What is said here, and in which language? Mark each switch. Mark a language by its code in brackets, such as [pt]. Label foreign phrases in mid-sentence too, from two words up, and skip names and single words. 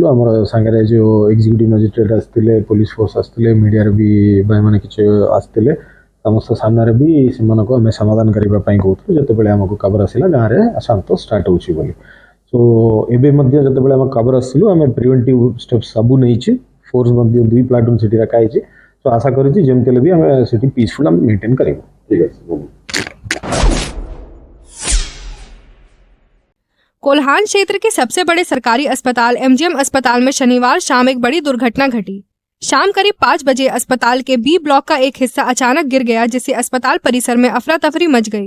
[or] ଆମର ସାଙ୍ଗରେ ଯେଉଁ [en] executive magistrate [or] ଆସିଥିଲେ, [en] police force [or] ଆସିଥିଲେ, ମିଡ଼ିଆରେ ବି ଭାଇମାନେ କିଛି ଆସିଥିଲେ, ସମସ୍ତ ସାମ୍ନାରେ ବି ସେମାନଙ୍କୁ ଆମେ ସମାଧାନ କରିବା ପାଇଁ କହୁଥିଲୁ ଯେତେବେଳେ ଆମକୁ ଖବର ଆସିଲା ଗାଁରେ ଶାନ୍ତ ଷ୍ଟାର୍ଟ ହେଉଛି ବୋଲି। ସୋ ଏବେ ମଧ୍ୟ ଯେତେବେଳେ ଆମେ ଖବର ଆସିଲୁ ଆମେ [en] preventive step [or] ସବୁ ନେଇଛୁ। ଫୋର୍ସ ମଧ୍ୟ 2 ପ୍ଲାଟୁନ୍ ସେଠି ରଖାହେଇଛି। ସୋ ଆଶା କରୁଛି ଯେମିତି ହେଲେ ବି ଆମେ ସେଠି ପିସଫୁଲ୍ ଆମେ ମେଣ୍ଟେନ୍ କରିବୁ। ଠିକ୍ ଅଛି। [hi] कोल्हान क्षेत्र के सबसे बड़े सरकारी अस्पताल MGM अस्पताल में शनिवार शाम एक बड़ी दुर्घटना घटी। शाम करीब 5 बजे अस्पताल के B ब्लॉक का एक हिस्सा अचानक गिर गया, जिससे अस्पताल परिसर में अफरा तफरी मच गई।